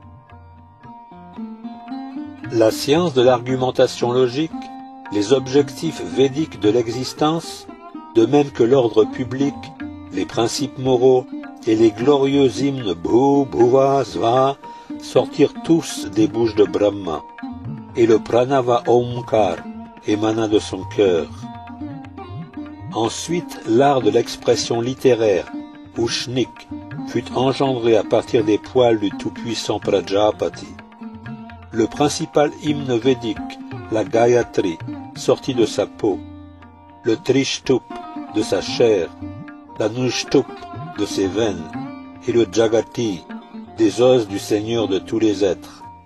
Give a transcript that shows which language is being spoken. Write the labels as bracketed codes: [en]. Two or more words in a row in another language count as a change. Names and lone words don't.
[fr] La science de l'argumentation logique, les objectifs védiques de l'existence, de même que l'ordre public, les principes moraux et les glorieux hymnes Bhu, Bhuva, Sva sortirent tous des bouches de Brahma, et le pranava Omkar émana de son cœur. Ensuite, l'art de l'expression littéraire, Ushnik, fut engendré à partir des poils du tout-puissant Prajapati. Le principal hymne védique, la Gayatri, sortit de sa peau, le Trishtup de sa chair, la Nushtup de ses veines, et le Jagati des os du Seigneur de tous les êtres.